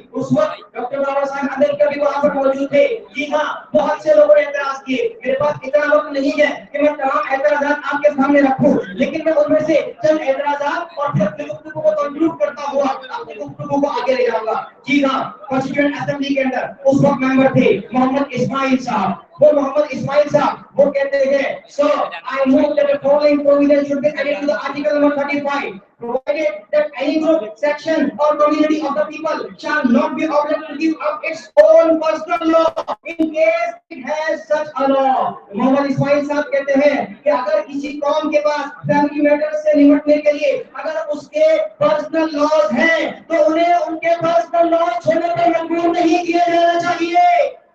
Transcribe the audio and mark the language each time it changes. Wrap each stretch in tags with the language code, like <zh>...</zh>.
<hi>उस वक्त डॉक्टर बाबा साहब अम्बेडकर भी वहां पर मौजूद थे। जी हाँ, बहुत से लोगों ने एतराज किए। मेरे पास इतना वक्त नहीं है कि मैं तमाम एतराजात आपके सामने रखूं, लेकिन मैं उनमें से चंद एतराजात और फिर अपनी गुफ्तगू को कंक्लूड करता हुआ अपनी गुफ्तगू को आगे ले जाऊंगा। जी हाँ, कॉन्स्टिट्यूएंट असेंबली के अंदर उस वक्त मेंबर थे मोहम्मद इस्माइल साहब। वो मोहम्मद इस्माइल साहब वो कहते हैं,</hi> <en>So I move that the following provision should be added to the article number 35, provided that any group, section or community of the people shall not be obliged to give up its own personal law in case it has such a law।</en> <hi>Mohammad Ismail साहब कहते हैं कि अगर किसी कौम के पास family matters से निपटने के लिए अगर उसके पर्सनल लॉज हैं, तो उन्हें उनके पर्सनल लॉज छोड़ने पर मजबूर नहीं किया जाना चाहिए।</hi>